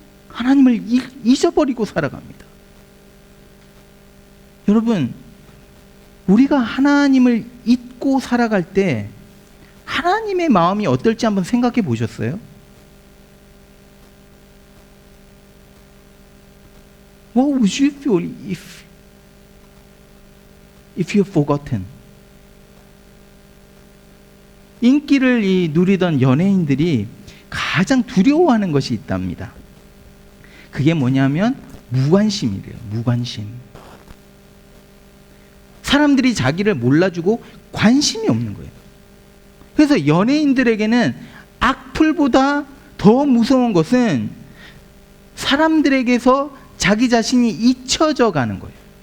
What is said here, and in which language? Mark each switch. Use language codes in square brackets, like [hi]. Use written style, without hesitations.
[ko] 하나님을 잊어버리고 살아갑니다. 여러분, 우리가 하나님을 잊고 살아갈 때 하나님의 마음이 어떨지 한번 생각해 보셨어요? [en] What would you feel if you're forgotten? [ko] 인기를 누리던 연예인들이 가장 두려워하는 것이 있답니다. 그게 뭐냐면 무관심이래요. 무관심. 사람들이 자기를 몰라주고 관심이 없는 거예요. 그래서 연예인들에게는 악플보다 더 무서운 것은 사람들에게서 자기 자신이 잊혀져 가는 거예요.